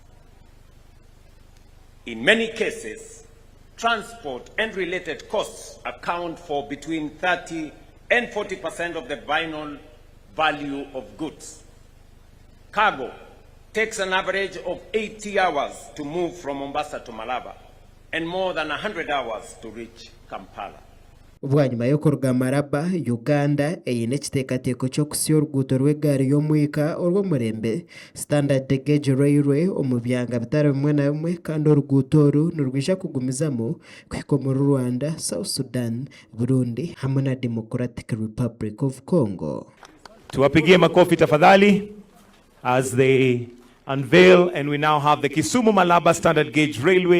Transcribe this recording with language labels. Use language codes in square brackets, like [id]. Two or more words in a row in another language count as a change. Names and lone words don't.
[en] In many cases, transport and related costs account for between 30% and 40% of the final value of goods. Cargo takes an average of 80 hours to move from Mombasa to Malaba and more than 100 hours to reach Kampala. [nyn] Obwanyuma y'okuruga Maraba, Uganda eyine ekiteekateeko ky'okusya oruguuto rw'egaari y'omwika orw'omurembe Standard Gauge Railway omu byanga bitari bimwe na bimwe kandi oruguuto oru nirwija kugumizamu kuhika omu Rwanda, South Sudan, Burundi hamwe na Democratic Republic of Congo. [sw] Tuwapigie makofi tafadhali [en] as they unveil, and we now have the Kisumu Malaba Standard Gauge Railway